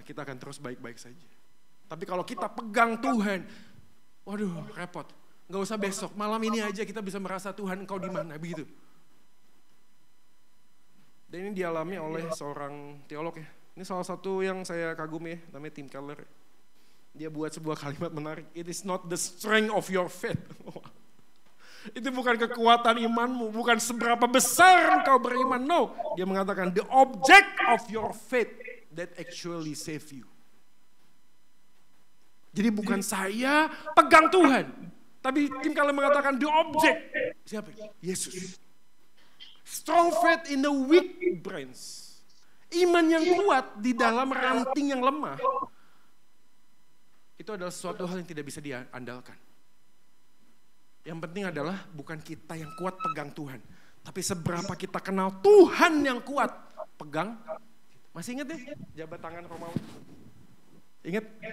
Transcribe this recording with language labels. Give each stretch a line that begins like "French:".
Indonesian: Kita akan terus baik-baik saja. Tapi kalau kita pegang Tuhan, waduh repot. Gak usah besok, malam ini aja kita bisa merasa Tuhan engkau di mana, begitu. Dan ini dialami oleh seorang teolog ya. Ini salah satu yang saya kagumi ya, namanya Tim Keller. Dia buat sebuah kalimat menarik.
English: It is not the strength of your faith.
Indonesian: Itu bukan kekuatan imanmu, bukan seberapa besar engkau beriman.
English: No,
Indonesian: dia mengatakan
English: the object of your faith that actually save you.
Indonesian: Jadi bukan saya pegang Tuhan, tapi Tim Keller mengatakan
English: the object.
Indonesian: Siapa? Yesus.
English: Strong faith in the weak branch.
Indonesian: Iman yang kuat di dalam ranting yang lemah. Itu adalah sesuatu hal yang tidak bisa diandalkan. Yang penting adalah bukan kita yang kuat pegang Tuhan. Tapi seberapa kita kenal Tuhan yang kuat pegang. Masih ingat ya jabat tangan Romawi? Ingat?